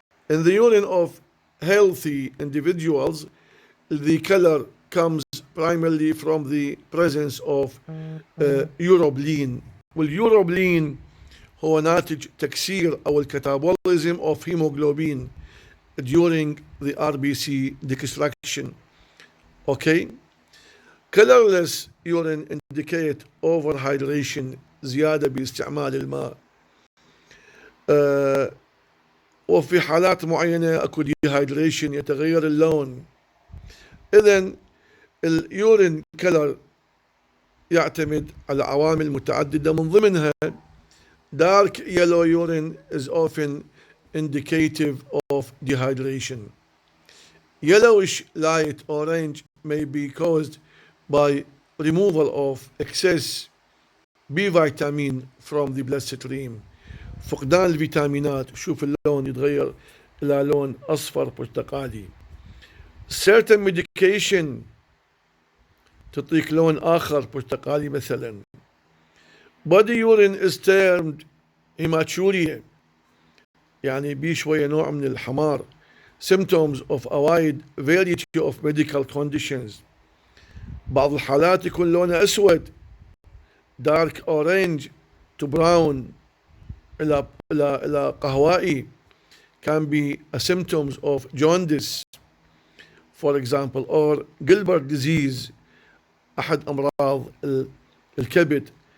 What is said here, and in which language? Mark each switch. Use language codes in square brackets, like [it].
[en] In the urine of healthy individuals the color comes primarily from the presence of urobilin، [ar] والurobilin هو ناتج تكسير أو الكتابوليزم [en] of hemoglobin during the RBC destruction. Okay. Colorless urine indicate overhydration، [ar] زيادة باستعمال الماء. وفي حالات معينة اكو dehydration، يتغير اللون. إذن اليورين كلر يعتمد على عوامل متعددة، من ضمنها [en] dark yellow urine is often indicative of dehydration. Yellowish light orange may be caused by removal of excess B vitamin from the bloodstream. [ar] فقدان الفيتامينات، شوف اللون يتغير إلى لون أصفر برتقالي. [en] Certain medication [ar] تعطيك لون آخر برتقالي مثلا. [en] Body urine is termed hematuria، [ar] يعني بيه شوية نوع من الحمار. [en] Symptoms of a wide variety of medical conditions. [ar] بعض الحالات يكون لونه أسود [en] dark orange to brown [ar] إلى قهوائي، [en] can be a symptoms of jaundice for example or Gilbert disease [ar] أحد أمراض الكبد.